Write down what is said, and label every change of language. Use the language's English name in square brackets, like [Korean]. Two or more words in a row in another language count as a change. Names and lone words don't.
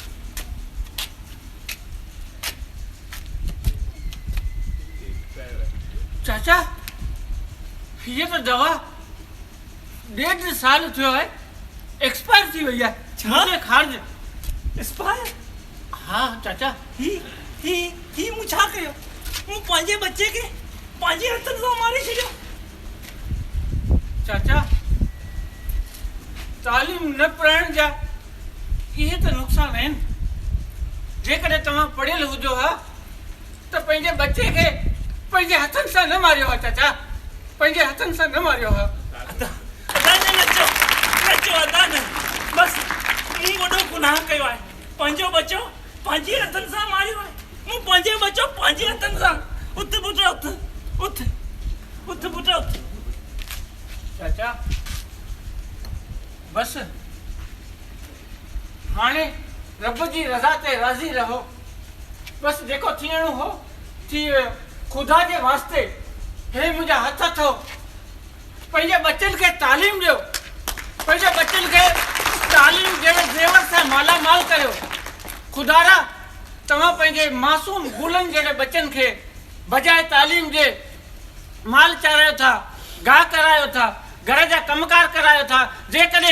[Hindi] चाचा ये तो दवा 1.5 [Sindhi] साल थियो है एक्सपायर थी [Hindi] भैया मुझे खार्ज [Sindhi] एक्सपायर हाँ चाचा [Kachhi] ही मुछा कयो मु पांजे बच्चे के पांजे हथन से मारे छो [Sindhi] चाचा तालीम न पढ़ण जा ये तो नुकसान है जेकॾहिं तव्हां पढ़ियल हुजो हा तो पंहिंजे बच्चे के पंहिंजे हथन सां न मारियो हा चाचा पंहिंजे हथन सां न मारियो हा [Kachhi] अदा नचो अदा न बस मु वडो गुनाह कयो है पंजो बच्चो पांजे हथन से मारियो है मु पांजे बच्चो पांजे हथन से उठ बुटा [Sindhi] चाचा बस हाणे रब जी रज़ा ते राज़ी रहो बस जेको थियणो हो थी वियो खुदा जे वास्ते हे मुंहिंजा हथ अथव पंहिंजे बच्चनि खे तालीम ॾियो पंहिंजे बच्चनि खे तालीम जहिड़े ज़ेवर सां मालामाल करियो खुदारा तव्हां पंहिंजे मासूम गुलनि जहिड़े बच्चनि खे बजाए तालीम जे माल चारायो था गाह करायो था घर जा कमकार करायो था जेकॾहिं